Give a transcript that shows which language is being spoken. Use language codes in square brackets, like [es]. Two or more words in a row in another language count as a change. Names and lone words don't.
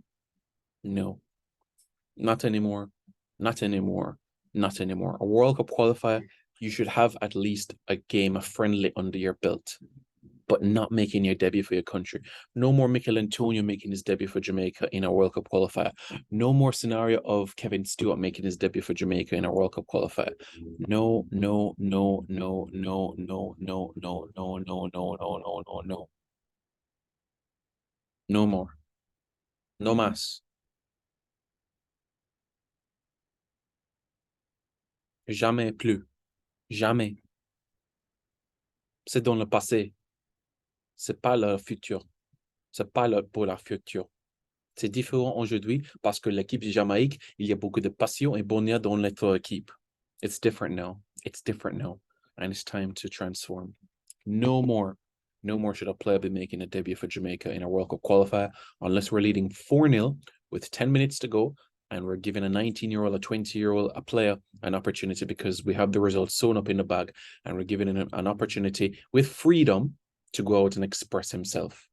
[en] No. Not anymore. Not anymore. Not anymore. A World Cup qualifier, you should have at least a game, a friendly under your belt, but not making your debut for your country. No more Mikel Antonio making his debut for Jamaica in a World Cup qualifier. No more scenario of Kevin Stewart making his debut for Jamaica in a World Cup qualifier. No, no, no, no, no, no, no, no, no, no, no, no, no, no, no. No more. [es] No más. [fr] Jamais plus. Jamais. C'est dans le passé. C'est pas le futur. C'est pas pour la future. C'est différent aujourd'hui parce que l'équipe Jamaïque, il y a beaucoup de passion et bonheur dans notre équipe. [en] It's different now. It's different now. And it's time to transform. No more. No more should a player be making a debut for Jamaica in a World Cup qualifier unless we're leading 4-0 with 10 minutes to go and we're giving a 19-year-old, a 20-year-old, a player an opportunity because we have the results sewn up in the bag, and we're giving him an opportunity with freedom to go out and express himself.